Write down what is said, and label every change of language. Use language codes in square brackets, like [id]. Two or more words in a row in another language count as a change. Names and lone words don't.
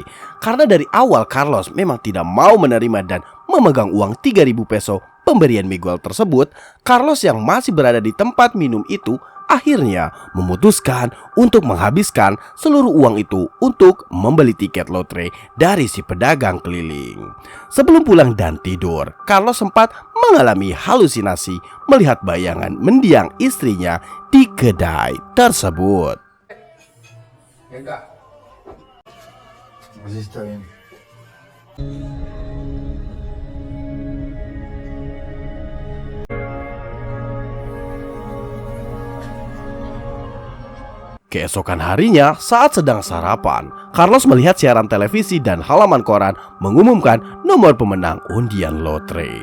[id] Karena dari awal Carlos memang tidak mau menerima dan memegang uang 3.000 peso pemberian Miguel tersebut, Carlos yang masih berada di tempat minum itu akhirnya memutuskan untuk menghabiskan seluruh uang itu untuk membeli tiket lotre dari si pedagang keliling. Sebelum pulang dan tidur, Carlos sempat mengalami halusinasi melihat bayangan mendiang istrinya di kedai tersebut. [es] Venga. Así está bien. [id] Keesokan harinya, saat sedang sarapan, Carlos melihat siaran televisi dan halaman koran mengumumkan nomor pemenang undian lotre.